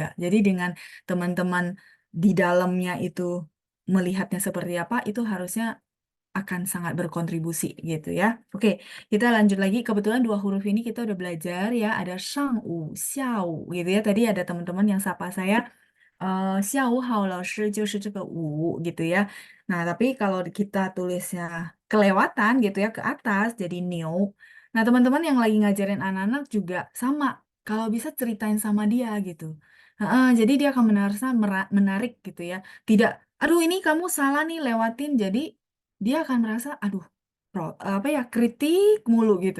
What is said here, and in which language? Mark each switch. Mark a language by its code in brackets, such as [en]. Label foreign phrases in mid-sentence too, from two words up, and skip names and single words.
[id] Jadi dengan teman-teman di dalamnya itu melihatnya seperti apa, itu harusnya akan sangat berkontribusi gitu ya. Oke, kita lanjut lagi. Kebetulan dua huruf ini kita udah belajar ya. Ada shang wu, xiao gitu ya. Tadi ada teman-teman yang sapa saya, [zh] 下午好老师就是这个午 gitu ya. [id] Nah, tapi kalau kita tulisnya kelewatan gitu ya ke atas jadi new. Nah, teman-teman yang lagi ngajarin anak-anak juga sama. Kalau bisa ceritain sama dia gitu. Heeh, jadi dia akan merasa menarik gitu ya. Tidak, aduh ini kamu salah nih lewatin. Jadi dia akan merasa, aduh, apa ya kritik mulu gitu.